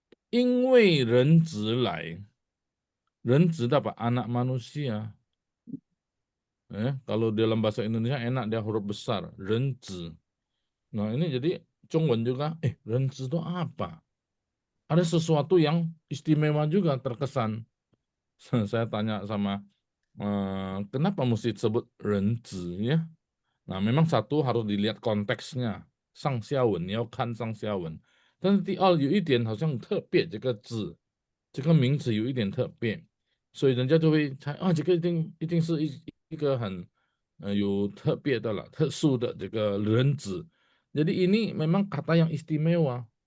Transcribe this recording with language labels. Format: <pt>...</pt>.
<zh>因为人子来，人子 apa?</zh> <id>Anak manusia. Kalau dalam bahasa Indonesia enak dia huruf besar, 人子. Nah ini jadi Zhongwen juga, 人子 itu apa? Ada sesuatu yang istimewa juga terkesan. Saya tanya sama, kenapa mesti disebut 人子 ya? Nah memang satu harus dilihat konteksnya.</id> <zh>上下文，你要看上下文。但是第二有一点好像特别，这个字，这个名词有一点特别，所以人家就会猜啊，这个一定是一个很有特别的了，特殊的这个人子。</zh> <id>Jadi ini memang kata yang istimewa.</id>